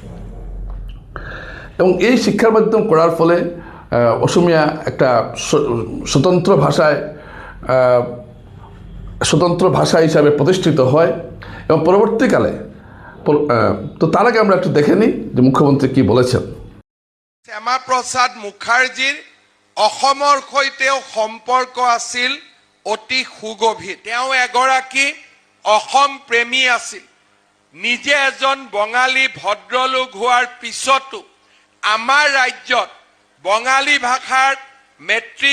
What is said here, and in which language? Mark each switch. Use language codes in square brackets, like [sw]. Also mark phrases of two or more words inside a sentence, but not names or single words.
[bn] এবং এই শিক্ষার মাধ্যম করার ফলে অসমিয়া একটা স্বতন্ত্র ভাষা হিসাবে প্রতিষ্ঠিত হয় এবং পরবর্তীকালে তো তার আগে আমরা একটু দেখে নিই যে মুখ্যমন্ত্রী কি বলেছেন। [as] শ্যামাপ্ৰসাদ মুখাৰ্জীৰ অসমৰ সৈতেও সম্পৰ্ক আছিল অতি সুগভীৰ। তেওঁ এগৰাকী অসম প্ৰেমী আছিল। নিজে এজন বঙালী ভদ্ৰলোক হোৱাৰ পিছতো আমাৰ ৰাজ্যত বঙালী ভাষাৰ মেট্ৰিক